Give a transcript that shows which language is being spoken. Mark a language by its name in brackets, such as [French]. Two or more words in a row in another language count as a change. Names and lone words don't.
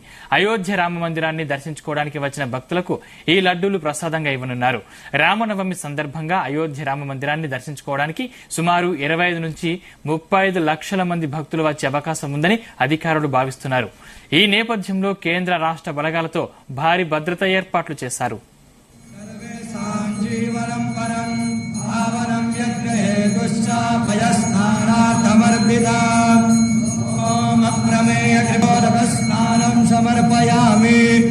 [Telugu] అయోధ్య రామ మందిరాన్ని దర్శించుకోవడానికి వచ్చిన భక్తులకు ఈ లడ్డూలు ప్రసాదంగా ఇవ్వనున్నారు. రామనవమి సందర్భంగా అయోధ్య రామ మందిరాన్ని దర్శించుకోవడానికి సుమారు 25 నుంచి 35 లక్షల మంది భక్తులు వచ్చే అవకాశం ఉందని అధికారులు భావిస్తున్నారు. ఈ నేపథ్యంలో కేంద్ర రాష్ట్ర బలగాలతో భారీ భద్రతా ఏర్పాట్లు చేశారు. [Sanskrit] जीवनं परं भावनं यज्ञहेतुश्चाभयस्नानार्थमर्पिता ॐ अप्रमेय कृपोदकस्नानं समर्पयामि.